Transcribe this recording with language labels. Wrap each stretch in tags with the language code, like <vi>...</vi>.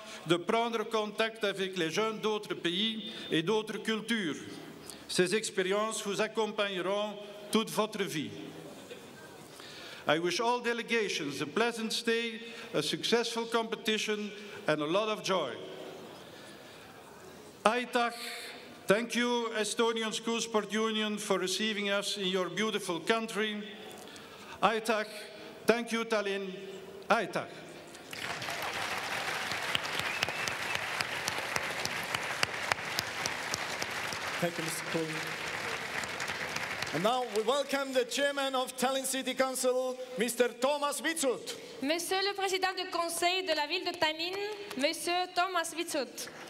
<fr>de prendre contact avec les jeunes d'autres pays et d'autres cultures. Ces expériences vous accompagneront toute votre vie.</fr> <en>I wish all delegations a pleasant stay, a successful competition, and a lot of joy. Aitäh! Thank you, Estonian School Sport Union, for receiving us in your beautiful country. Aitäh! Thank you, Tallinn! Aitäh! Thank you, Mr. Cooley. And now we welcome the chairman of Tallinn City Council, Mr. Toomas Vitsut.</en> <fr>Monsieur le président du conseil de la ville de Tallinn, Monsieur Toomas Vitsut.</fr>